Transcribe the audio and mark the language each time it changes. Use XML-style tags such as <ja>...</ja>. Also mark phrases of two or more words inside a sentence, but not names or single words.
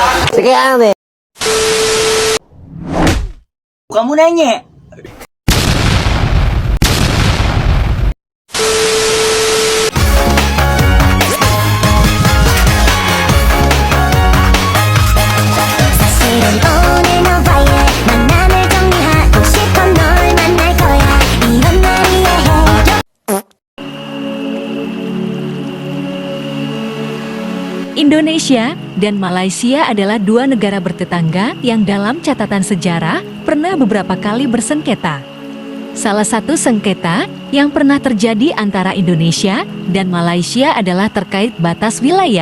<id>Sekian nih. Kamu nanya.</id> <ko>사실은 오늘 너와의 만남을 정리하고 싶어 널 만날 거야 이런 날이 해줘.</ko> <id>Indonesia dan Malaysia adalah dua negara bertetangga yang dalam catatan sejarah pernah beberapa kali bersengketa. Salah satu sengketa yang pernah terjadi antara Indonesia dan Malaysia adalah terkait batas wilayah.</id>